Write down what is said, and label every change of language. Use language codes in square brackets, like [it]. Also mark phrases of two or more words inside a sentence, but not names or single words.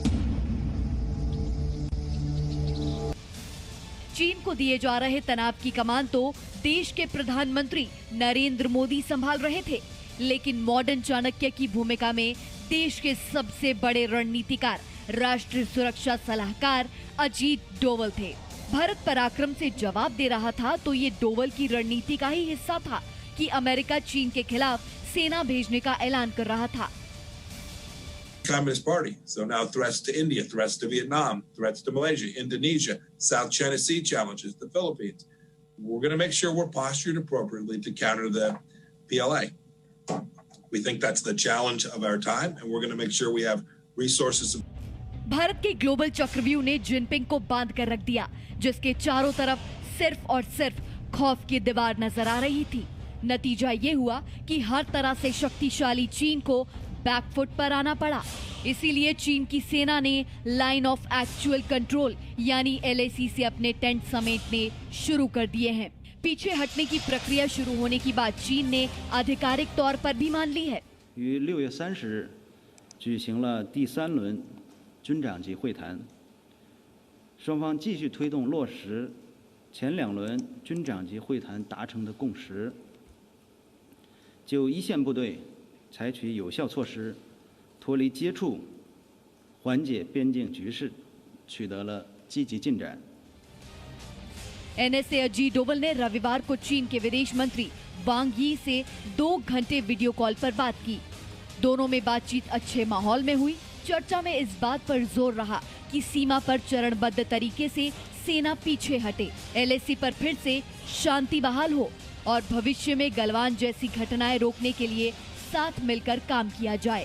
[hi] चीन को दिए जा रहे तनाव की कमान तो देश के प्रधानमंत्री नरेंद्र मोदी संभाल रहे थे, लेकिन मॉडर्न चाणक्य की भूमिका में देश के सबसे बड़े रणनीतिकार, राष्ट्रीय सुरक्षा सलाहकार अजीत डोवल थे। भारत पराक्रम से जवाब दे रहा था तो ये डोवल की रणनीति का ही हिस्सा था कि अमेरिका चीन के खिलाफ सेना भेजने का ऐलान कर रहा था। [en] Communist Party. So now threats to India, threats to Vietnam, threats to Malaysia, Indonesia, South China Sea challenges, the Philippines. We're going to make sure we're postured appropriately to counter the PLA. We think that's the challenge of our time, and we're going to make sure we have resources. [hi] भारत के ग्लोबल चक्रव्यूह ने जिनपिंग को बांध कर रख दिया, जिसके चारों तरफ सिर्फ और सिर्फ खौफ की दीवार नजर आ रही थी। नतीजा ये हुआ कि हर तरह से शक्तिशाली चीन को बैकफुट पर आना पड़ा। इसीलिए चीन की सेना ने [en] Line of Actual Control [hi] यानी LAC से अपने टेंट समेटने शुरू कर दिए हैं। पीछे हटने की प्रक्रिया शुरू होने की बात चीन ने आधिकारिक तौर पर भी मान ली है। [zh] 6 月30日举行了第3轮军长级会谈，双方继续推动落实前2轮军长级会谈达成的共识，就一线部队采取有效措施，脱离接触，缓解边境局势，取得了积极进展。 [hi] NSA अजीत डोवल ने रविवार को चीन के विदेश मंत्री वांग यी से 2 घंटे [en] video call [hi] पर बात की। दोनों में बातचीत अच्छे माहौल में हुई। चर्चा में इस बात पर जोर रहा कि सीमा पर चरणबद्ध तरीके से सेना पीछे हटे, LAC पर फिर से शांति बहाल हो और भविष्य में गलवान जैसी घटनाएं रोकने के लिए साथ मिलकर काम किया जाए।